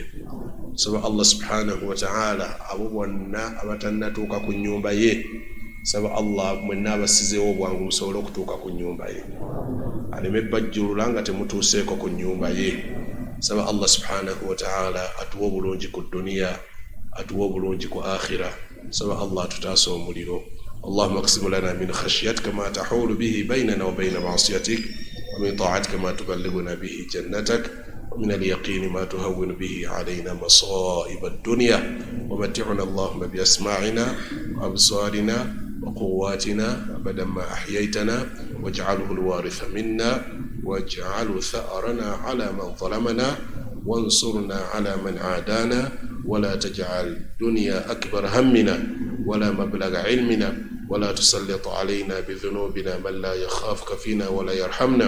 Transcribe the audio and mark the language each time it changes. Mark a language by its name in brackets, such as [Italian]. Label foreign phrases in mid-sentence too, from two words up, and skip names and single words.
[Ganda] Saba Allah [Arabic] سبحانه وتعالى [Ganda] abo bonna abatannatuuka ku nnyumba ye, saba Allah mwenna abasizeewo obwangu musobole okutuuka ku nnyumba ye, aleme bajjulula nga temutuuseeko ku nnyumba ye. Saba Allah [Arabic] سبحانه وتعالى [Ganda] atuwe obulungi ku duniya, atuwe obulungi ku akhira. Saba Allah tutaase omuliro. [Arabic] اللهم اقسم لنا من خشيتك ما تحول به بيننا وبين معصيتك، ومن طاعتك ما تبلغنا به جنتك، ومن اليقين ما تهون به علينا مصائب الدنيا، ومتعنا اللهم بأسماعنا وأبصارنا وقواتنا أبدا ما أحييتنا واجعله الوارث منا واجعل ثأرنا على من ظلمنا وانصرنا على من عادانا ولا تجعل الدنيا أكبر همنا ولا مبلغ علمنا ولا تسلط علينا بذنوبنا من لا يخافك فينا ولا يرحمنا.